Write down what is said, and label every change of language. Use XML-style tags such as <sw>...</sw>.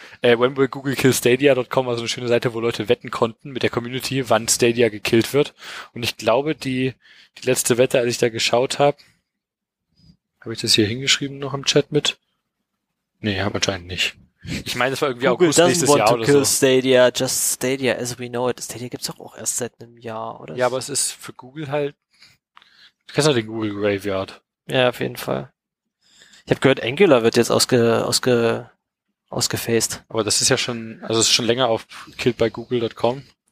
<de>whenwillgooglekillstadia.com war so eine schöne Seite, wo Leute wetten konnten mit der Community, wann Stadia gekillt wird. Und ich glaube, die letzte Wette, als ich da geschaut habe ich das hier hingeschrieben noch im Chat mit? Nee, habe anscheinend nicht. Ich meine, das war irgendwie Google August nächstes Jahr oder so.</de> <en>Google doesn't want to kill Stadia, just Stadia as we know it.</en> <de>Stadia gibt's auch erst seit einem Jahr, oder? Ja, aber es ist für Google halt. Du kennst doch den Google Graveyard. Ja, auf jeden Fall. Ich habe gehört, Angular wird jetzt ausgefaced. Aber das ist ja schon, also es ist schon länger auf killedbygoogle.com.</de>